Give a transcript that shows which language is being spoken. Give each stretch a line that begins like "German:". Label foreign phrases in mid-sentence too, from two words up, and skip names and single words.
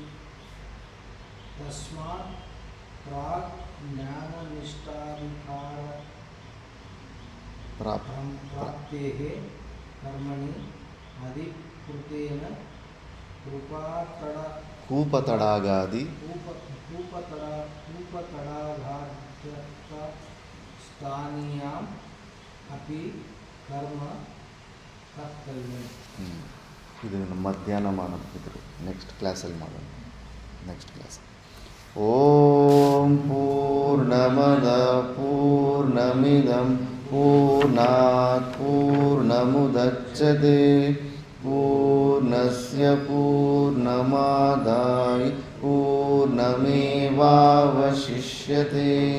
Sanskrit: तस्मात् प्राक् ज्ञाननिष्ठाधिकार प्राप्तेः कर्मणि अधिकृतेन कूपतडागादिस्थानीयाम् अपि कर्म कर्तव्यम्.
Kannada: ಇದು ಮಧ್ಯಾಹ್ನ ಮಾಡೋದು,
English: next classalli
Kannada: ಮಾಡೋಣ.
English: next class.
Sanskrit: ಓಂ ಪೂರ್ಣಮದ ಪೂರ್ಣಮಿದಂ ಪೂರ್ಣಾತ್ ಪೂರ್ಣಮುದಚ್ಯತೆ ಪೂರ್ಣಸ್ಯ ಪೂರ್ಣಮಾದಾಯ ಪೂರ್ಣಮೇವಾವಶಿಷ್ಯತೆ.